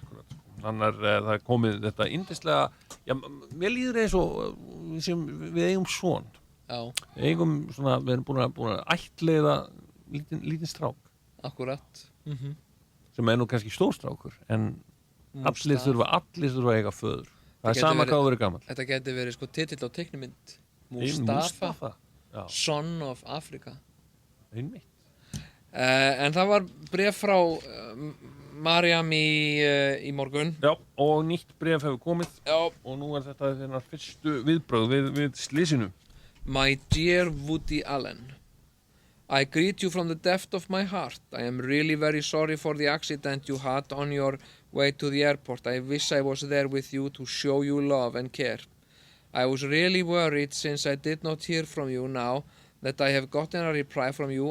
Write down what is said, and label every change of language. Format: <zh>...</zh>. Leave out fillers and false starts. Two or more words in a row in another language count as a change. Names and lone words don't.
<is>Það er komið þetta yndislega, já, mér líður eins og við eigum son. Já. Við erum búin að ættleiða lítinn strák. Akkúrat. Sem er nú kannski stórstrákur, en allir þurfa að eiga föður. Það er sama hvað þú verið gamall. Þetta geti verið sko titill á teiknimynd.</is> <en>Mustafa. Son of Africa.</en> <is>Einmitt. En það var bréf frá Mariam í morgun. Já, og nýtt bréf hefur komið. Já. Og nú er þetta þennar fyrstu viðbrögð við slysinu.</is> <en>My dear Woody Allen, I greet you from the depth of my heart. I am really very sorry for the accident you had on your way to the airport. I wish I was there with you to show you love and care. I was really worried since I did not hear from you now that I have gotten a reply from you.</en>